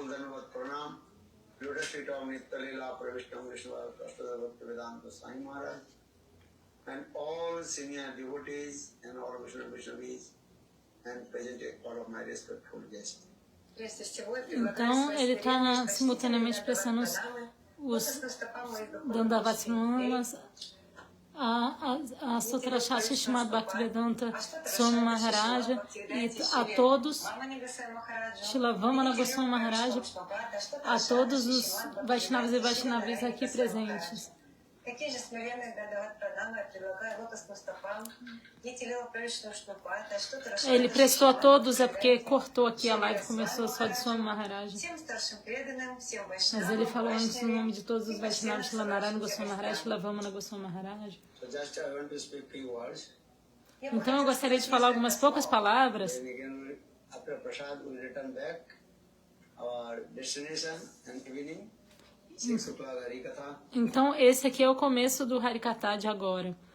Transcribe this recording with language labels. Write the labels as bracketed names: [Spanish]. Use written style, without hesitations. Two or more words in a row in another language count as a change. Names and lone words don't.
[English] Dhanavad Pranam, Lotus feet of Nitya Leela Pravishtam Vishwa Prasthada Bhaktivedanta Swami Maharaj, and all senior devotees and all Vaishnavis, and present all of my respectful guests. [Portuguese] Então, ele está simultaneamente prestando os Dandavats a Sutrashasha Shrimad Bhaktivedanta Swami Maharaja e a todos, Srila Vamana Goswami Maharaja, a todos os Vaishnavas e Vaishnavis aqui presentes. Ele prestou a todos, é porque cortou aqui a live, começou só de Swami Maharaja. Mas ele falou antes no nome de todos os Vaishnavas, Srila Narayana Goswami Maharaja, Srila Vamana Goswami Maharaja. Então eu gostaria de falar algumas poucas palavras. Então esse aqui é o começo do Harikatha de agora.